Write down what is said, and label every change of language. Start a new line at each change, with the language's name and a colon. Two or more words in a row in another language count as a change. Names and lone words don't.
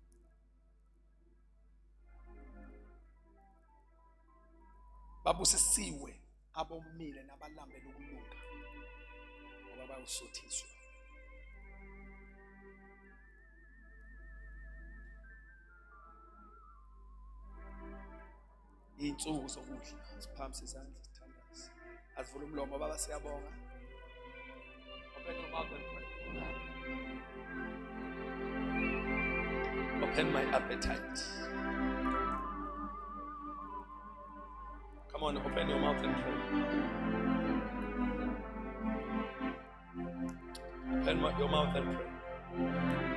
Zulu: Babusisiwe abomile nabalambele ukulunga ngoba bayosuthiswa. Insuku zokudla siphamise izandla sithandaze. Asivule umlomo baba siyabonga.
English: Open your mouth and pray. Open my appetite. Come on, open your mouth and pray. Open your mouth and pray.